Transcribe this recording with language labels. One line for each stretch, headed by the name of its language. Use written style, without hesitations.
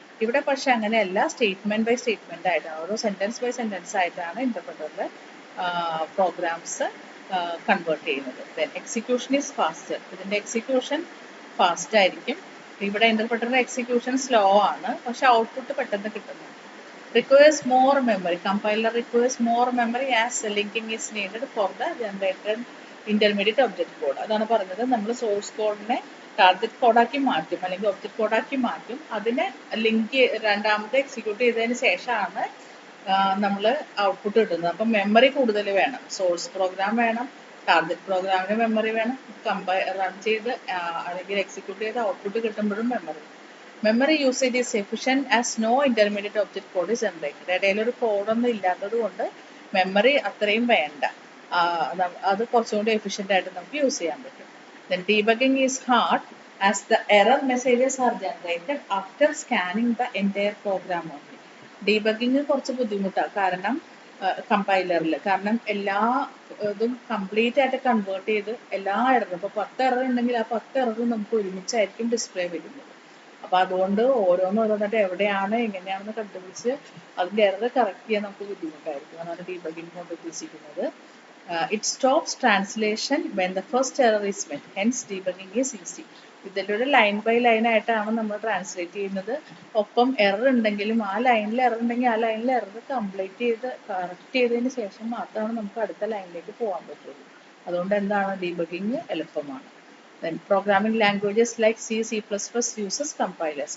Malayalam: ഇവിടെ പക്ഷെ അങ്ങനെയല്ല, സ്റ്റേറ്റ്മെന്റ് ബൈ സ്റ്റേറ്റ്മെന്റ് ആയിട്ടാണ്, ഓരോ സെന്റൻസ് ബൈ സെന്റൻസ് ആയിട്ടാണ് ഇന്റർപ്രറ്ററിന്റെ പ്രോഗ്രാംസ് കൺവേർട്ട് ചെയ്യുന്നത്.
English: Then execution is faster.
Malayalam: ഇതിന്റെ എക്സിക്യൂഷൻ ഫാസ്റ്റ് ആയിരിക്കും. ഇവിടെ ഇന്റർപ്രറ്ററിന്റെ എക്സിക്യൂഷൻ സ്ലോ ആണ്, പക്ഷെ ഔട്ട്പുട്ട് പെട്ടെന്ന് കിട്ടുന്നു.
English: Requires more memory. Compiler requires more memory as linking is needed for the generated intermediate object code.
Malayalam: അതാണ് പറഞ്ഞത്, നമ്മൾ സോഴ്സ് കോഡിനെ ടാർഗറ്റ് കോഡാക്കി മാറ്റും അല്ലെങ്കിൽ ഒബ്ജക്റ്റ് കോഡാക്കി മാറ്റും. അതിനെ ലിങ്ക് രണ്ടാമത്തെ എക്സിക്യൂട്ട് ചെയ്തതിന് ശേഷമാണ് നമ്മൾ ഔട്ട്പുട്ട് കിട്ടുന്നത്. അപ്പം മെമ്മറി കൂടുതൽ വേണം, സോഴ്സ് പ്രോഗ്രാം വേണം, ടാർഗറ്റ് പ്രോഗ്രാമിന് മെമ്മറി വേണം, റൺ ചെയ്ത് അല്ലെങ്കിൽ എക്സിക്യൂട്ട് ചെയ്ത് output കിട്ടുമ്പോഴും memory.
English: Memory usage is efficient as no intermediate object code is generated.
Malayalam: ഇടയിലൊരു കോഡൊന്നും ഇല്ലാത്തത് കൊണ്ട് മെമ്മറി അത്രയും വേണ്ട, അത് കുറച്ചും കൂടി എഫിഷ്യൻ്റ് ആയിട്ട് നമുക്ക് യൂസ് ചെയ്യാൻ പറ്റും.
English: Then debugging is hard as the error messages are generated after scanning the entire program only.
Malayalam: Debugging കുറച്ച് ബുദ്ധിമുട്ടാണ്, കാരണം കമ്പൈലറിൽ, കാരണം എല്ലാ ഇതും കംപ്ലീറ്റ് ആയിട്ട് കൺവേർട്ട് ചെയ്ത് എല്ലാ എററും, ഇപ്പോൾ 10 എറർ ഉണ്ടെങ്കിൽ ആ 10 എററും നമുക്ക് ഒരുമിച്ചായിരിക്കും ഡിസ്പ്ലേ വരുന്നത്. അപ്പോൾ അതുകൊണ്ട് ഓരോന്നോരോന്നായിട്ട് എവിടെയാണ് എങ്ങനെയാണെന്ന് കണ്ടുപിടിച്ച് അതിൻ്റെ എറർ കറക്റ്റ് ചെയ്യാൻ നമുക്ക് ബുദ്ധിമുട്ടായിരിക്കും. അതാണ് ഡീബഗിങ് കൊണ്ട് ഉദ്ദേശിക്കുന്നത്.
English: It stops translation when the first error is met. Hence debugging is easy.
Malayalam: ഇതിലൂടെ ലൈൻ ബൈ ലൈൻ ആയിട്ടാണ് നമ്മൾ ട്രാൻസ്ലേറ്റ് ചെയ്യുന്നത്. ഒപ്പം എറർ ഉണ്ടെങ്കിലും ആ ലൈനിൽ എറർ ഉണ്ടെങ്കിൽ ആ ലൈനിൽ എറർ കറക്റ്റ് ചെയ്തതിന് ശേഷം മാത്രമാണ് നമുക്ക് അടുത്ത ലൈനിലേക്ക് പോകാൻ പറ്റുള്ളൂ. അതുകൊണ്ട് എന്താണ് ഡീബഗിങ് എളുപ്പമാണ്.
English: Then programming languages like C, C++ uses compilers.